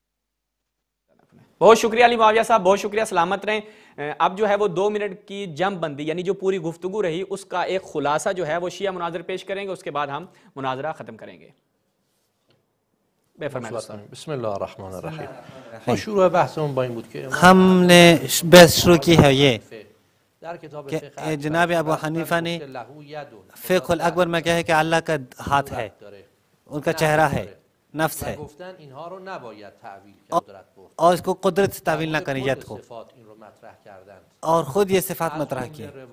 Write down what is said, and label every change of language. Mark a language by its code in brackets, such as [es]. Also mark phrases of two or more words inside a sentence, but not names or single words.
[ur] بہت شکریہ علی معاویہ صاحب، بہت شکریہ. سلامت رہیں. اب جو ہے وہ 2 منٹ کی جم بندی یعنی جو پوری گفتگو رہی اس کا ایک خلاصہ جو ہے وہ شیعہ مناظر پیش کریں گے، اس کے بعد ہم مناظرہ ختم کریں گے. [ar] بسم اللہ الرحمن الرحیم. [fa] شروع بحثمون با این بود که [ur] ہم نے بحث شروع کی ہے یہ کہ جناب ابو حنیفہ نے فقہ الاکبر میں کہا ہے کہ اللہ کا ہاتھ ہے، ان کا چہرہ ہے، نفس ہے، اور اس کو قدرت سے تعویل نہ کریں ید کو، اور خود یہ صفات مطرح کی.